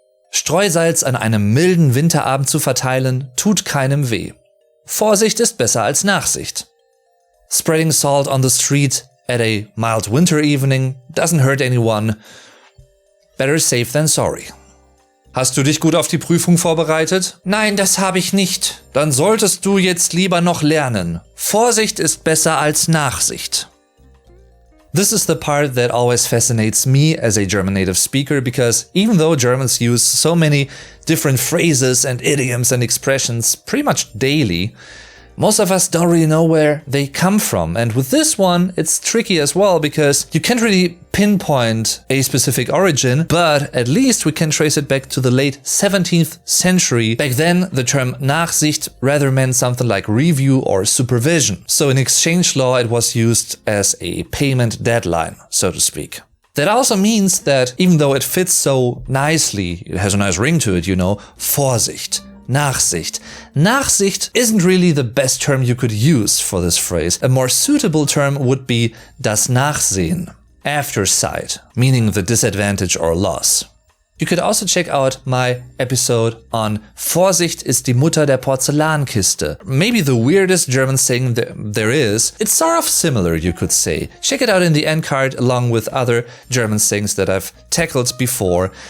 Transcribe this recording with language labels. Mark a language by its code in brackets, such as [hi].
[de] Streusalz an einem milden Winterabend zu verteilen, tut keinem weh. Vorsicht ist besser als Nachsicht. [en] Spreading salt on the street at a mild winter evening doesn't hurt anyone. Better safe than sorry. [de] Hast du dich gut auf die Prüfung vorbereitet? Nein, das habe ich nicht. Dann solltest du jetzt lieber noch lernen. Vorsicht ist besser als Nachsicht. [en] This is the part that always fascinates me as a German native speaker, because even though Germans use so many different phrases and idioms and expressions pretty much daily, most of us don't really know where they come from. And with this one, it's tricky as well because you can't really pinpoint a specific origin, but at least we can trace it back to the late 17th century. Back then, the term Nachsicht rather meant something like review or supervision. So in exchange law, it was used as a payment deadline, so to speak. That also means that even though it fits so nicely, it has a nice ring to it, you know, Vorsicht. Nachsicht. Nachsicht isn't really the best term you could use for this phrase. A more suitable term would be das Nachsehen, aftersight, meaning the disadvantage or loss. You could also check out my episode on [de] Vorsicht ist die Mutter der Porzellankiste. [en] Maybe the weirdest German saying there is. It's sort of similar, you could say. Check it out in the end card along with other German sayings that I've tackled before.